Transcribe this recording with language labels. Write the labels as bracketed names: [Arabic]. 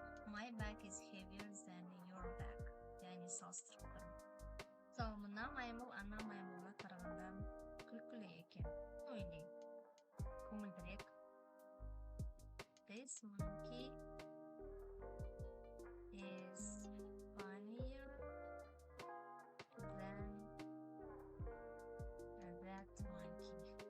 [English] My bag is heavier than your bag. [Kazakh] Yani салыстырып тұрмын. Мысалы, мына маймыл ана маймылға қарағанда күлкілі екен. Ойлайын. Көңілдірек. [English] This monkey is funnier than that monkey.